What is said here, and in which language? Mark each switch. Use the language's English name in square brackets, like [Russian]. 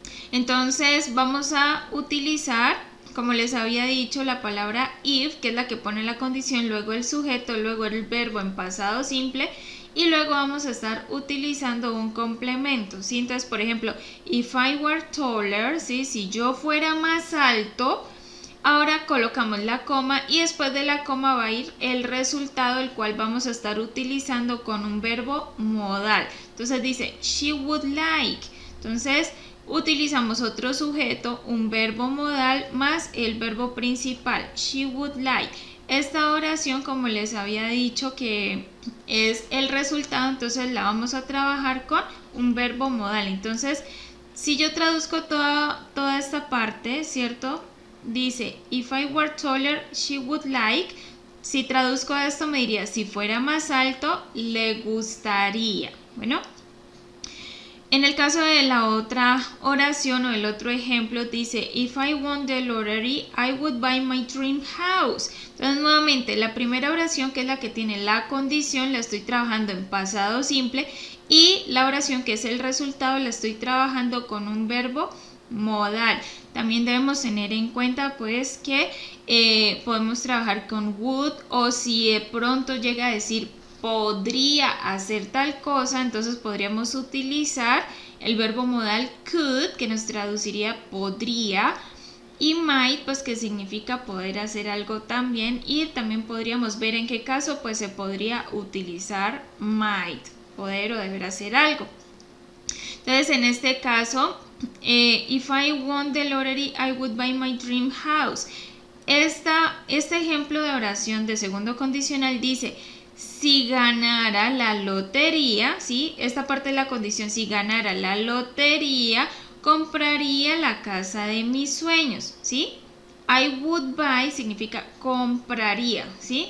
[Spanish] Entonces vamos a utilizar, como les había dicho, la palabra if, que es la que pone la condición, luego el sujeto, luego el verbo en pasado simple, y luego vamos a estar utilizando un complemento, ¿sí? Entonces, por ejemplo, [English] if I were taller, [Spanish] ¿sí? Si yo fuera más alto, ahora colocamos la coma y después de la coma va a ir el resultado, el cual vamos a estar utilizando con un verbo modal. Entonces dice, [English] she would like. [Spanish] Entonces, utilizamos otro sujeto, un verbo modal más el verbo principal, [English] she would like. [Spanish] Esta oración, como les había dicho, que es el resultado, entonces la vamos a trabajar con un verbo modal. Entonces, si yo traduzco toda esta parte, ¿cierto? [English] Dice, if I were taller, she would like. [Spanish] Si traduzco esto me diría, si fuera más alto, le gustaría. Bueno, en el caso de la otra oración o el otro ejemplo dice, [English] if I won the lottery, I would buy my dream house. [Spanish] Entonces nuevamente la primera oración, que es la que tiene la condición, la estoy trabajando en pasado simple, y la oración que es el resultado la estoy trabajando con un verbo modal. También debemos tener en cuenta pues que podemos trabajar con would, o si de pronto llega a decir podría hacer tal cosa, entonces podríamos utilizar el verbo modal could, que nos traduciría podría, y might, pues que significa poder hacer algo también, y también podríamos ver en qué caso pues se podría utilizar might, poder o deber hacer algo. Entonces en este caso, [English] if I won the lottery, I would buy my dream house. [Spanish] Este ejemplo de oración de segundo condicional dice, si ganara la lotería, ¿sí? Esta parte de la condición, si ganara la lotería, compraría la casa de mis sueños, ¿sí? [English] I would buy [Spanish] significa compraría, ¿sí?